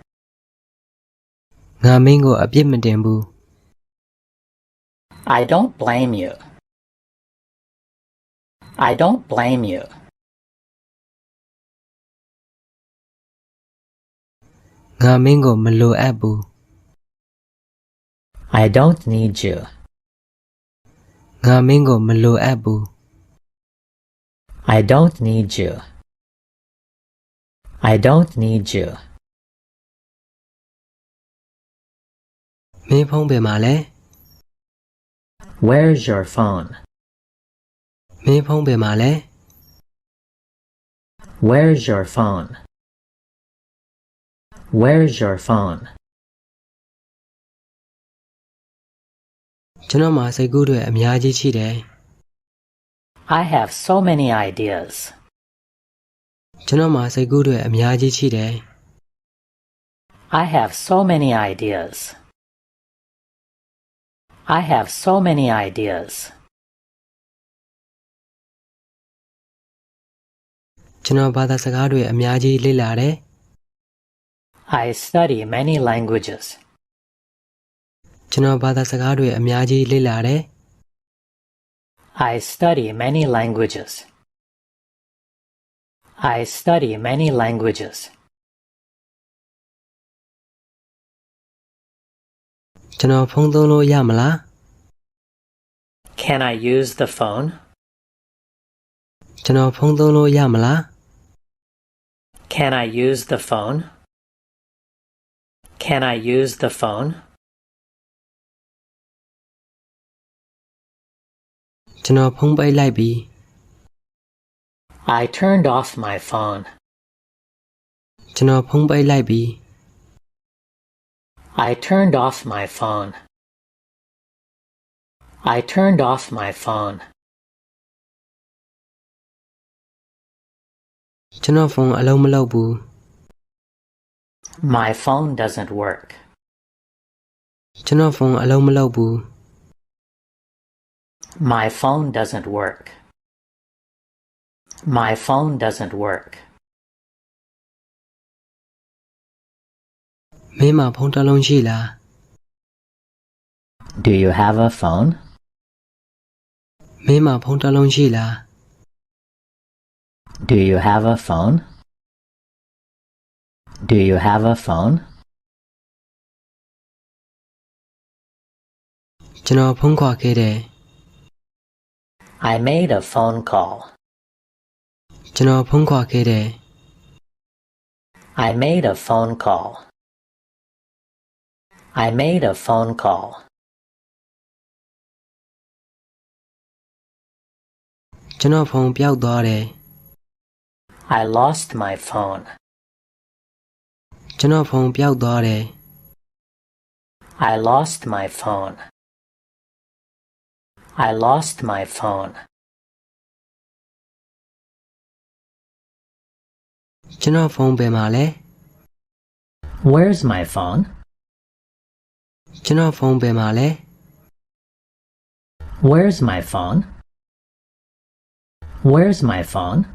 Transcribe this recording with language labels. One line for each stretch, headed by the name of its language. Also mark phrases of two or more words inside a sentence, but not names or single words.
Burmese: ငါမင်းကိုအပြစ်မတင်ဘူး
English: I don't blame you. I don't blame you.
Burmese: ငါမင်းကိုမလိုအပ်ဘူး
English: I don't need you.
Burmese: ငါမင်းကိုမလိုအပ်ဘူး
English: I don't need you. I don't need you.
Burmese: မင်းဖုန်းဘယ်မှာလဲ
English: Where's your phone?
Burmese: မင်းဖုန်းဘယ်မှာလဲ
English: Where's your phone? Where's your phone?
Burmese: ကျွန်တော်မှာစိတ်ကူးတွေအများကြီးရှိတယ်
English: I have so many ideas.
Burmese: ကျွန်တော်မှာစိတ်ကူးတွေအများကြီးရှိတယ်
English: I have so many ideas. I have so many ideas.
Burmese: ကျွန်တော်ဘာသာစကားတွေအများကြီးလေ့လာတယ်
English: I study many languages.
Burmese: ကျွန်တော်ဘာသာစကားတွေအများကြီးလေ့လာတယ်
English: I study many languages. I study many languages.
Burmese: ကျွန်တော်ဖုန်းသုံးလို့ရမလား
English: Can I use the phone?
Burmese: ကျွန်တော်ဖုန်းသုံးလို့ရမလား
English: Can I use the phone? Can I use the phone?
Burmese: ကျွန်တော်ဖုန်းပိတ်လိုက်ပြီ
English: I turned off my phone.
Burmese: ကျွန်တော်ဖုန်းပိတ်လိုက်ပြီ
English: I turned off my phone. I turned off my phone.
Burmese: ကျွန်တော်ဖုန်းအလုံးမလုပ်ဘူး
English: My phone doesn't work.
Burmese: ကျွန်တော်ဖုန်းအလုံးမလုပ်ဘူး
English: My phone doesn't work. My phone doesn't work.
Burmese: မင်းမှာဖုန်းတစ်လုံးရှိလား
English: Do you have a phone?
Burmese: မင်းမှာဖုန်းတစ်လုံးရှိလား
English: Do you have a phone? Do you have a phone?
Burmese: ကျွန်တော်ဖုန်းခေါ်ခဲ့တယ်
English: I made a phone call.
Burmese: ကျွန်တော်ဖုန်းခေါ်ခဲ့တယ်
English: I made a phone call. I made a phone call.
Burmese: ကျွန်တော်ဖုန်းပျောက်သွားတယ်
English: I lost my phone.
Burmese: ကျွန်တော်ဖုန်းပျောက်သွားတယ်
English: I lost my phone. I lost my phone.
Burmese: ကျွန်တော်ဖုန်းဘယ်မှာလဲ
English: Where's my phone?
Burmese: ကျွန်တော်ဖုန်းဘယ်မှာလဲ
English: Where's my phone? Where's my phone?